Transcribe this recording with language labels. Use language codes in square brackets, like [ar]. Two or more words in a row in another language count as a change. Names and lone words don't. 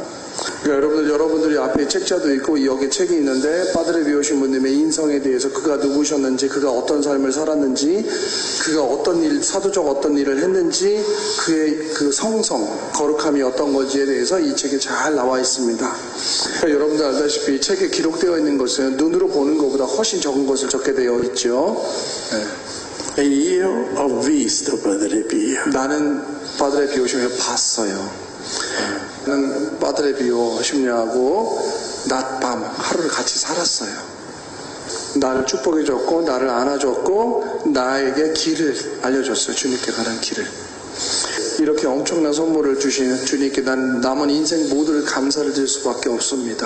[ko] 그러니까 여러분들이 앞에 책자도 있고 여기 책이 있는데 파드레 비오 신부님의 인성에 대해서 그가 누구셨는지, 그가 어떤 삶을 살았는지, 그가 어떤 일, 사도적 어떤 일을 했는지, 그의 그 성성, 거룩함이 어떤 건지에 대해서 이 책에 잘 나와 있습니다. 그러니까 여러분들 알다시피 이 책에 기록되어 있는 것은 눈으로 보는 것보다 훨씬 적은 것을 적게 되어 있죠. 네. [it] E io ho visto Padre Pio. [ko] 나는 파드레 비오 신부를 봤어요. 나는 파드레 비오 신부하고 낮밤 하루를 같이 살았어요. 나를 축복해줬고 나를 안아줬고 나에게 길을 알려줬어요. 주님께 가는 길을. 이렇게 엄청난 선물을 주신 주님께 난 남은 인생 모두를 감사를 드릴 수밖에 없습니다.